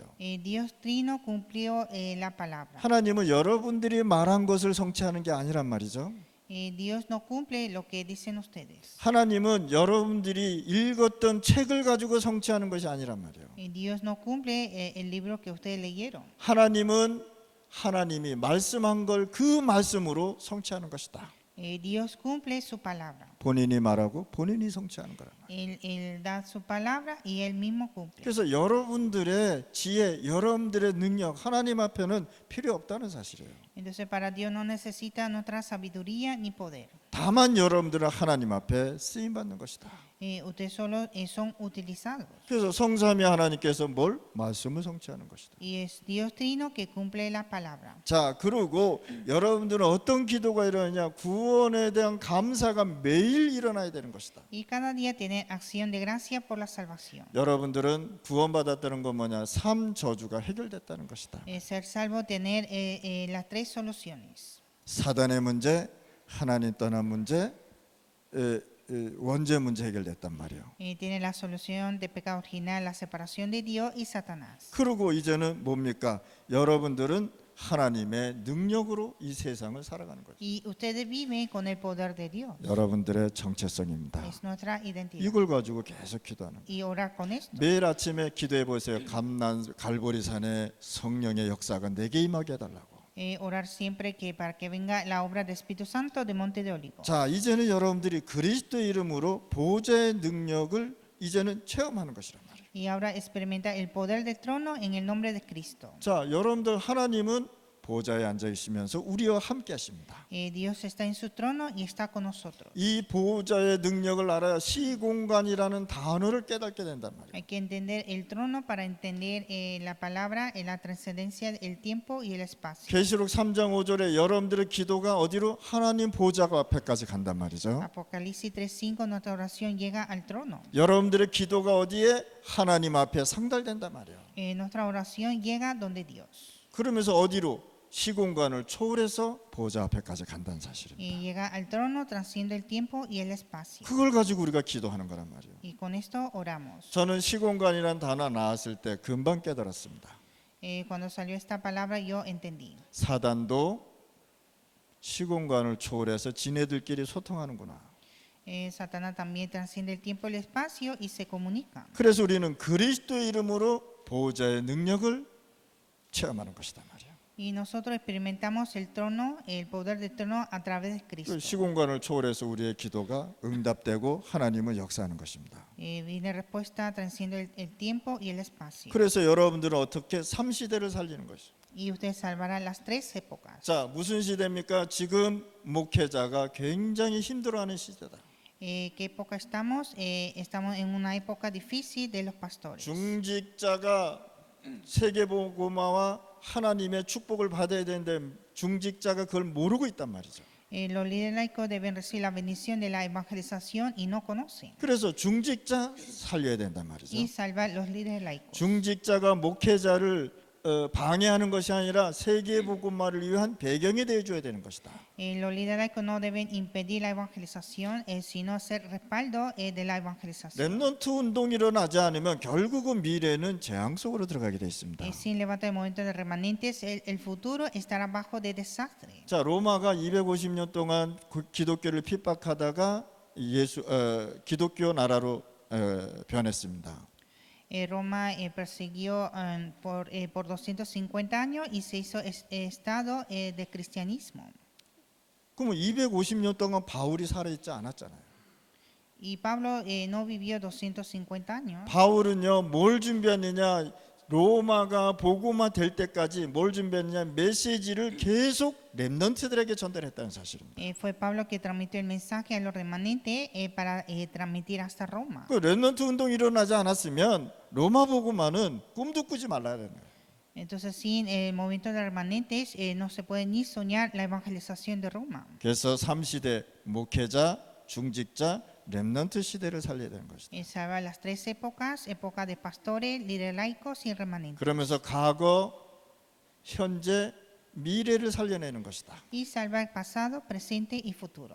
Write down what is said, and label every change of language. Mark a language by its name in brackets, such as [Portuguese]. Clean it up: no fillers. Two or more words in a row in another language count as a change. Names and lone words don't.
[Spanish] Dios Trino cumplió la palabra. [Korean] 하나님은 여러분들이 말한 것을 성취하는 게 아니란 말이죠. [Spanish] Dios no cumple lo que dicen ustedes. [Korean] 하나님은 여러분들이 읽었던 책을 가지고 성취하는 것이 아니란 말이에요. [Spanish] Dios no cumple el libro que ustedes leyeron. [Korean] 하나님은 하나님이 말씀한 걸 그 말씀으로 성취하는 것이다. [Spanish] Dios cumple su palabra. [Korean] 본인이 말하고 본인이 성취하는 거란 말이에요. [Spanish] Él da su palabra y él mismo cumple. [Korean] 그래서 여러분들의 지혜, 여러분들의 능력 하나님 앞에는 필요 없다는 사실이에요. [Spanish] Entonces para Dios no necesita nuestra sabiduría ni poder. [Korean] 다만 여러분들은 하나님 앞에 쓰임 받는 것이다. [Spanish] Ustedes solo son utilizados. [Korean] 그래서 성삼위 하나님께서 뭘 말씀을 성취하는 것이다. [Spanish] Y es Dios Trino que cumple la palabra. [Korean] 자, 그리고 여러분들은 어떤 기도가 일어나냐? 구원에 대한 감사가 매일 일어나야 되는 것이다. [Spanish] Y cada día tener acción de gracia por la salvación. [Korean] 여러분들은 구원받았다는 건 뭐냐? 3저주가 해결됐다는 것이다. [Spanish] Ser salvo, tener las tres soluciones. [Korean] 사단의 문제, 하나님 떠난 문제, 원죄 문제 해결됐단 말이에요. [Spanish] Tiene la solución de pecado original, la separación de Dios y Satanás. [Korean] 그리고 이제는 뭡니까? 여러분들은 하나님의 능력으로 이 세상을 살아가는 거죠. [Spanish] Y ustedes viven con el poder de Dios. [Korean] 여러분들의 정체성입니다. [Spanish] Es nuestra identidad. [Korean] 이걸 가지고 계속 기도하는 거예요. [Spanish] Y orar con esto. [Korean] 매일 아침에 기도해 보세요. 갈보리산의 성령의 역사가 내게 임하게 해달라고. [Spanish] Orar siempre que para que venga la obra del Espíritu Santo de Monte de Olivos. [Korean] 자, 이제는 여러분들이 그리스도의 이름으로 보좌의 능력을 이제는 체험하는 것이란 말이에요. [Spanish] Y ahora experimenta el poder del trono en el nombre de Cristo. [Korean] 자, 여러분들 하나님은 보좌에 앉아 있으면서 우리와 함께 하십니다. [Spanish] Dios está en su trono y está con nosotros. [Korean] 이 보좌의 능력을 알아야 시공간이라는 단어를 깨닫게 된단 말이에요. [Spanish] Hay que entender el trono para entender la palabra, la trascendencia, el tiempo y el espacio. [Korean] 계시록 3장 5절에 여러분들의 기도가 어디로? 하나님 보좌 앞에까지 간단 말이죠. [Spanish] Apocalipsis 3:5, nuestra oración llega al trono. [Korean] 여러분들의 기도가 어디에? 하나님 앞에 상달된단 말이에요. [Spanish] Nuestra oración llega donde Dios. [Korean] 그러면서 어디로? 시공간을 초월해서 보좌 앞에까지 간다는 사실입니다. [Spanish] Llega al trono, trasciende el tiempo y el espacio. [Korean] 그걸 가지고 우리가 기도하는 거란 말이에요. [Spanish] Y con esto oramos. [Korean] 저는 시공간이라는 단어 나왔을 때 금방 깨달았습니다. [Spanish] Cuando salió esta palabra yo entendí. [Korean] 사단도 시공간을 초월해서 지네들끼리 소통하는구나. [Spanish] Satanás también trasciende el tiempo y el espacio y se comunica. [Korean] 그래서 우리는 그리스도의 이름으로 보좌의 능력을 체험하는 것이다 말이에요. [Spanish] Y nosotros experimentamos el trono, el poder del trono a través de 그 Cristo. [Korean] 시공간을 초월해서 우리의 기도가 응답되고 하나님은 역사하는 것입니다. [Spanish] Viene respuesta, trasciende el tiempo y el espacio. [Korean] 그래서 여러분들은 어떻게 3시대를 살리는 것이죠. [Spanish] Y usted salvará las tres épocas. [Korean] 자, 무슨 시대입니까? 지금 목회자가 굉장히 힘들어하는 시대다. [Spanish] ¿Qué época estamos? Estamos en una época difícil de los pastores. [Korean] 중직자가 세계복음화와 하나님의 축복을 받아야 되는데 중직자가 그걸 모르고 있단 말이죠. [Spanish] Los líderes laicos deben recibir la bendición de la evangelización y no conocen. [Korean] 그래서 중직자 살려야 된단 말이죠. [Spanish] Y salvar los líderes laicos. [Korean] 중직자가 목회자를 방해하는 것이 아니라 세계복음화를 위한 배경이 되어줘야 되는 것이다. [Spanish] Los líderes laicos no deben impedir la evangelización, sino ser respaldo de la evangelización. [Korean] 렘넌트 운동이 일어나지 않으면 결국은 미래는 재앙 속으로 들어가게 돼 있습니다. [Spanish] Sin levantar el movimiento de remanentes, el futuro estará bajo de desastre. [Korean] 자, 로마가 250년 동안 기독교를 핍박하다가 기독교 나라로 변했습니다. [Spanish] Roma persiguió por 250 años y se hizo estado de cristianismo. [Korean] 그러면 250년 동안 바울이 살아있지 않았잖아요. [Spanish] Y Pablo no vivió 250 años. [Korean] 바울은요, 뭘 준비했느냐? 로마가 복음화 될 때까지 뭘 준비했느냐? 메시지를 계속 렘넌트들에게 전달했다는 사실입니다. [Spanish] Fue Pablo que transmitió el mensaje a los remanentes para transmitir hasta Roma. [Korean] 그 렘넌트 운동이 일어나지 않았으면 로마 복음화는 꿈도 꾸지 말아야 되는 거예요. [Spanish] Entonces, sin el movimiento de remanentes, no se puede ni soñar la evangelización de Roma. [Korean] 그래서 3시대 목회자, 중직자, 렘넌트 시대를 살려야 되는 것이다. [Spanish] Salva las tres épocas, época de pastores, líderes laicos y remanentes. [Korean] 그러면서 과거, 현재, 미래를 살려내는 것이다. [Spanish] Y salva el pasado, presente y futuro.